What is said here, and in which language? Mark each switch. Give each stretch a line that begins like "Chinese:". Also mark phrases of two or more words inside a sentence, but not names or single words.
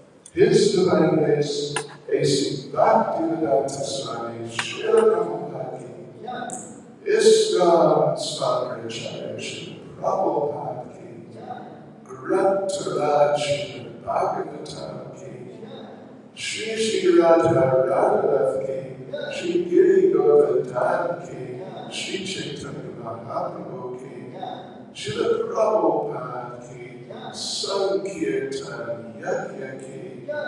English: His Divine Grace, A.C. Bhaktivedanta Swami Srila Prabhupada Ki, ISKCON Svankaracharya Srila Prabhupada Ki, Grantaraj Bhagavatam Ki, Shri Radha Radhanath Ki, Shri Giri Govardhan Ki, Shri Chaitanya Mahaprabhu Ki, Srila Prabhupada Ki, Sankirtan Yajna Ki,